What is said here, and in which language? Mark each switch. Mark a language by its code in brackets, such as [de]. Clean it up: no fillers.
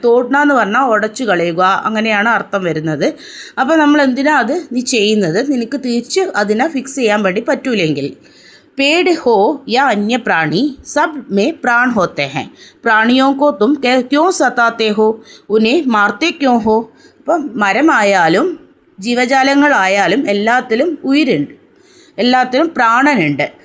[ml] തോടന എന്ന് പറഞ്ഞാൽ ഉടച്ചു കളയുക, അങ്ങനെയാണ് അർത്ഥം വരുന്നത്. അപ്പോൾ നമ്മൾ എന്തിനാ അത് നീ ചെയ്യുന്നത്, നിനക്ക് തിരിച്ച് അതിനെ ഫിക്സ് ചെയ്യാൻ വേണ്ടി പറ്റൂലെങ്കിൽ. [hi] पेड़ हो या अन्य प्राणी, सब में प्राण होते हैं. प्राणियों को तुम क्यों सताते हो, उन्हें मारते क्यों हो? [ml] അപ്പം മരമായാലും ജീവജാലങ്ങളായാലും എല്ലാത്തിലും ഉயிருണ്ട്, എല്ലാത്തിലും പ്രാണനുണ്ട്.